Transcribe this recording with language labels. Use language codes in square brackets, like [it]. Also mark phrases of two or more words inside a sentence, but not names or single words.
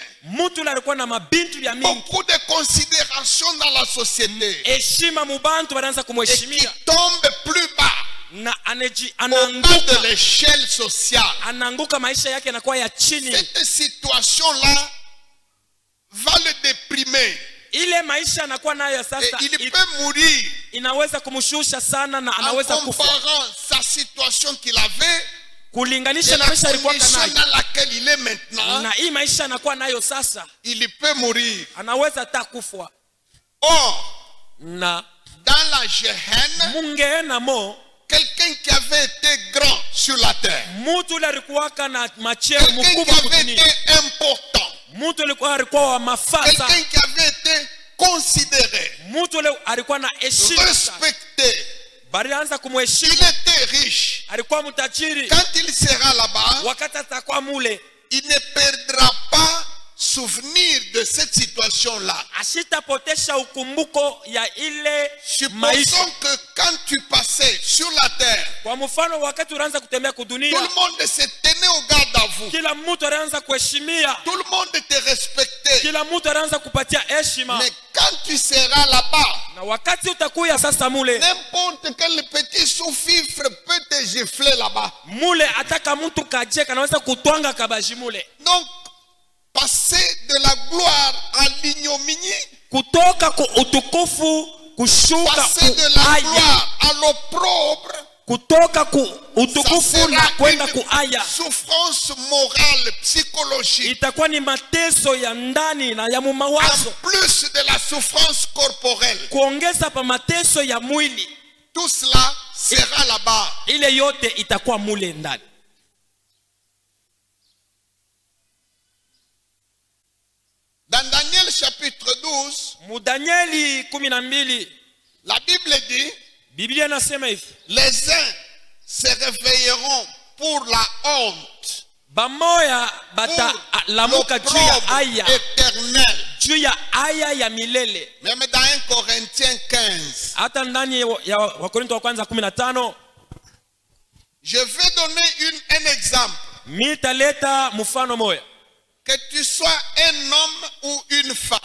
[sw] mtu yule alikuwa na mabintu ya mingi, [fr] beaucoup de considération dans la société, [sw] heshima mubantu wanaanza [fr] et qui [sw] kumheshimia, [fr] tombe plus bas [sw] na [fr] au bas de [sw] anaanguka, [fr] l'échelle sociale. [sw] anaanguka, maisha yake yanakuwa ya chini. [fr] Cette situation-là va le déprimer [sw] Ile maisha anakuwa nayo [fr] et [sw] sasa [fr] il peut mourir [sw] inaweza kumshusha sana, na [fr] en [sw] anaweza kufa [fr] comparant sa situation qu'il avait [sw] kulinganisha [fr] et [sw] na [fr] la [sw] maisha alikuwa [fr] condition [sw] nayo, [fr] dans laquelle il est maintenant. [sw] na hii maisha anakuwa nayo sasa, [fr] Il peut mourir. [sw] anaweza hata kufa. [fr] Or, [sw] Na [fr] dans la Géhenne, [sw] mungeena mo, [fr] quelqu'un qui avait été grand sur la terre, [sw] mtu yule alikuwa na macheo [fr] quelqu'un qui [sw] mkubwa [fr] avait [sw] kudunia, [fr] été important, [sw] mtu alikuwa wa mafasa, [fr] quelqu'un qui avait été considéré, [sw] mtu yule alikuwa na heshima sana, [fr] respecté, [sw] balianza [fr] il [sw] kumheshimu. [fr] était riche. [sw] Alikuwa mtajiri, [fr] Quand il sera là-bas, [sw] wakati atakuwa mule [fr] il ne perdra pas souvenir de cette situation-là. [sw] asitapotesha ukumbuko ya ile maisha. [fr] Supposons que quand tu passais sur la terre, [sw] Kwa mfano, wakati unaanza kutembea [fr] tout [sw] kudunia, [fr] le monde se tenait au garde à vous. [sw] kila mtu anaanza kuheshimia, [fr] Tout le monde te respectait. [sw] kila mtu anaanza kupatia heshima. [fr] Mais quand tu seras là-bas, [sw] Na wakati utakuya sasa mule [fr] n'importe quel petit sous-fifre peut te gifler là-bas. [sw] mule, ataka mtu kajeka anaweza kutwanga kabaji mule. [fr] Donc, passer de la gloire à l'ignominie, [sw] Kutoka ku utukufu kushuka [fr] passer de [sw] ku [fr] la [sw] aya, [fr] gloire à l'opprobre, [sw] kutoka ku [fr] ça [sw] utukufu na [fr] sera [sw] kwenda ku aya, [fr] une souffrance morale, psychologique, [sw] itakuwa ni mateso ya ndani na ya [fr] en [sw] mumawazo, [fr] plus de la souffrance corporelle. [sw] kuongeza pa mateso ya mwili. [fr] Tout cela sera là-bas. [sw] Ile yote itakuwa mule ndani. [fr] Dans Daniel chapitre 12, [sw] Mu Danieli 12, [fr] la Bible dit, [sw] Biblia inasema hivi: [fr] les uns se réveilleront pour la honte, [sw] bamoya [fr] pour [sw] batalamuka juu ya [fr] l'opprobre [sw] aya, [fr] éternel. [sw] juu ya aya ya milele. [fr] Même dans 1 Corinthiens 15, [sw] Hata ndani ya Wakorintho wa kwanza 15, [fr] je vais donner un exemple. [sw] mitaleta mfano moya. [fr] Que tu sois un homme ou une femme.